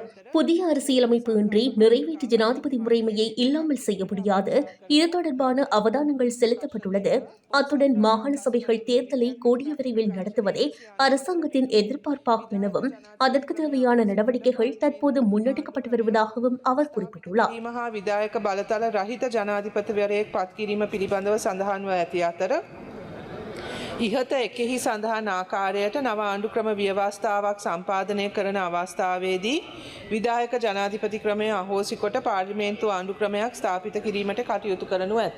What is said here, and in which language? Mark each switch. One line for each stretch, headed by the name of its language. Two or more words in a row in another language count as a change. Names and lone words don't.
Tamil: புதிய அரசியலமைப்பு இன்றி நிறைவேற்று ஜனாதிபதி முறைமையை இல்லாமல் செய்ய முடியாது. இது தொடர்பான அவதானங்கள் செலுத்தப்பட்டுள்ளது. அத்துடன் மாகாண சபைகள் தேர்தலை கூடிய விரைவில் நடத்துவதே அரசாங்கத்தின் எதிர்பார்ப்பாகும் எனவும் அதற்கு தேவையான நடவடிக்கைகள் தற்போது முன்னெடுக்கப்பட்டு வருவதாகவும் அவர் குறிப்பிட்டுள்ளார்.
Sinhala: ඉහත එකෙහි සඳහන් ආකාරයට නව ආණ්ඩුක්‍රම ව්‍යවස්ථාවක් සම්පාදනය කරන අවස්ථාවේදී විධායක ජනාධිපති ක්‍රමය අහෝසි කොට පාර්ලිමේන්තු ආණ්ඩුක්‍රමයක් ස්ථාපිත කිරීමට කටයුතු කරනු ඇත.